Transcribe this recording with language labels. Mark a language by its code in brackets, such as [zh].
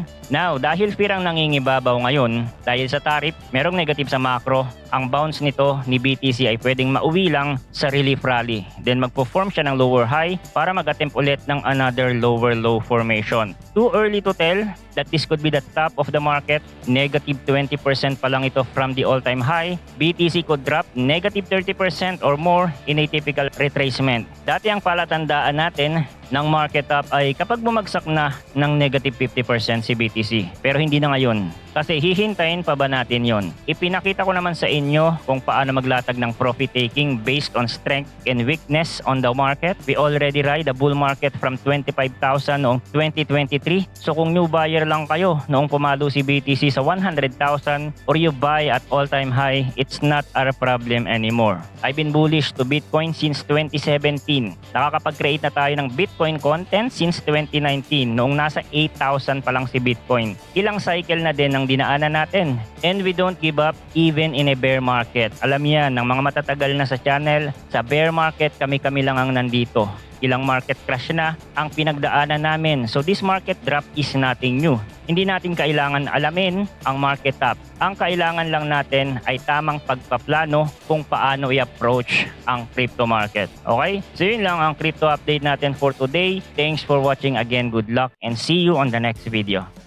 [tl] Now, dahil firang nangingibabaw ngayon, dahil sa tariff, merong negative sa macro, ang bounce nito ni BTC ay pwedeng mauwi lang sa relief rally. Then magpo-form siya ng lower high para mag-attempt ulit ng another lower low formation. [en] Too early to tell that this could be the top of the market. Negative 20% [tl] pa lang ito [en] from the all-time high. BTC could drop negative 30% or more in a typical retracement. [tl] Dati ang palatandaan natin ng market up ay kapag bumagsak na ng negative 50% si BTC. Pero hindi na ngayon. Kasi hihintayin pa ba natin yon? Ipinakita ko naman sa inyo kung paano maglatag ng profit taking [en] based on strength and weakness on the market. We already ride the bull market from 25,000 noong 2023. [tl] So kung new buyer lang kayo noong pumalo si BTC sa 100,000 [en] or you buy at all-time high, it's not our problem anymore. I've been bullish to Bitcoin since 2017. [tl] Nakakapag-create na tayo ng Bitcoin content since 2019 noong nasa 8,000 pa lang si Bitcoin. Ilang cycle na din ang dinaanan natin. [en] And we don't give up even in a bear market. [tl] Alam yan ng mga matatagal na sa channel, sa bear market kami-kami lang ang nandito. Ilang market crash na ang pinagdaanan namin. [en] So this market drop is nothing new. [tl] Hindi natin kailangan alamin ang market up. Ang kailangan lang natin ay tamang pagpaplano kung paano i-approach ang crypto market. [en] Okay? So [tl] yun lang ang [en] crypto update natin for today. Thanks for watching again. Good luck and see you on the next video.